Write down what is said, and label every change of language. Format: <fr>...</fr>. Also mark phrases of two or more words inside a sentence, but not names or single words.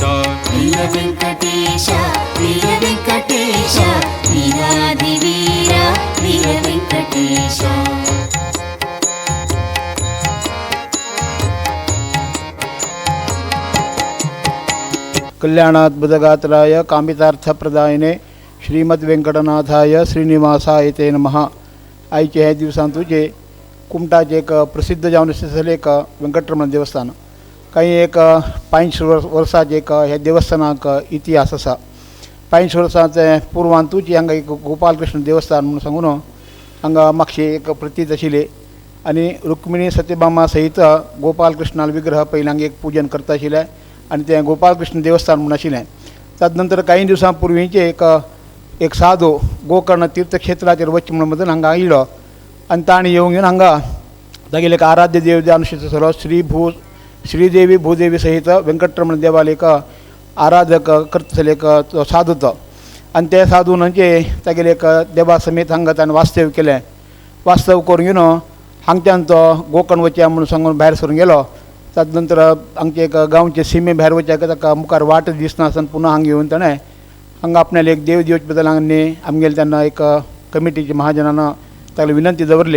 <sa>वीर वेंकटेश वीर वेंकटेश वीराधिवीर वीर वेंकटेश कल्याणाद्भुतगात्राय कामितार्थप्रदायिने श्रीमद वेंकटनाथाय श्रीनिवासाय ते नमः.</sa> <kok>आयचे हे दिवसांतूचे कुमटाचे एक प्रसिद्ध जावन आसलें एक वेंकटरमण देवस्थान. काही एक 500 वर्सांचे एक ह्या देवस्थानाक इतिहास आसा. 500 वर्सांचे पुर्वांतूच हांगा एक गोपालकृष्ण देवस्थान म्हणून सांगून हांगा मागशी एक प्रतीत आशिल्ली आनी रुक्मिणी सत्यभामा सहित गोपालकृष्णाल विग्रह पयलीं एक पूजन करता आशिल्ले आनी तें गोपालकृष्ण देवस्थान म्हणून आशिल्लें. ताजे काही दिवसां पुर्वींचे एक साधू गोकर्ण तीर्थक्षेत्राचेर वच म्हणून हांगा आयिल्लो आनी ताणें येवन हांगा तागेले एक आराध्य देव अनुष्ठित सर्व श्रीदेवी भूदेवी सहित व्यंकटरमण देवाला एक आराधक करतले एक साधूत आणि त्या साधूनांचे तागेले एक देवा समेत हांगा ताणें वास्तव केलें. वास्तव करून घेवन हांगच्यान तो गोकर्ण वचया म्हणून सांगून भायर सरून गेलो. ताजे नंतर हांगचे एक गांवचे सीमे भायर वचयाक ताका मुखार वाट दिसना आसन पुन्हा हांगा येवन ताणें हांगा आपणाले एक देव दिवचे बद्दल हांगा आमगेले तेन्ना एक कमिटीचे महाजनानं ताका विनंती दवरली.</kok>